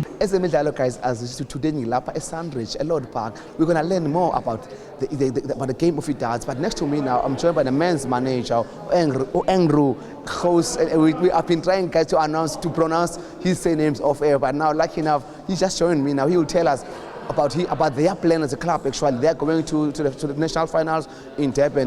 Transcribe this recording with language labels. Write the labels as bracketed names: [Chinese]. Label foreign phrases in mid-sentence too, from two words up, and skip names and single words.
[English] Ezemidlalo, guys, as today [Zulu] ngilapha eSandridge, [English] Lord Park, we're going to learn more about the game of darts. But next to me now, I'm joined by the men's manager, Andrew, host. We have been trying, guys, to pronounce his surnames off air, but now, lucky enough, he's just joined me now. He will tell us about their plan as a club. Actually, they're going to the national finals in Durban.